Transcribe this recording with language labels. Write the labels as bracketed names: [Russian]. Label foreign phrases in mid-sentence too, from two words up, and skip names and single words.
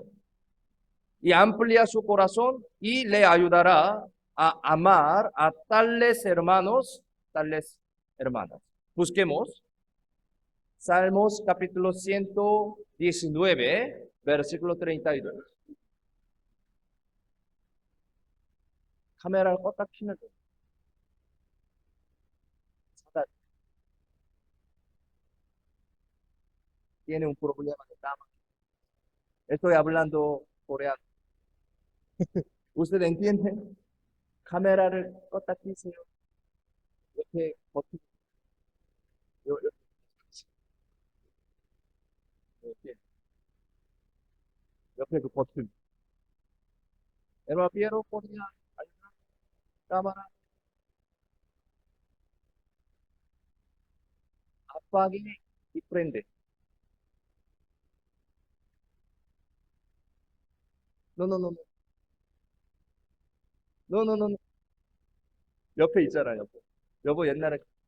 [Spanish] Y amplia su corazón y le ayudará a amar a tales hermanos, tales hermanas. Busquemos Salmos capítulo 119, versículo 32. [Korean] 카메라를 껐다 키면 돼. [Spanish] Tiene un problema de cama. Estoy hablando coreano. ¿Usted entiende? [Korean] 카메라를 껐다 키세요. 옆에 버튼, 요, 요, 이렇게, 옆에 그 버튼. [Spanish] Piero ponía ahí una cámara, apague y prende. No, no, no, no, no, no, no, no. [Korean] 옆에 있잖아, 옆에. 여보 옛날에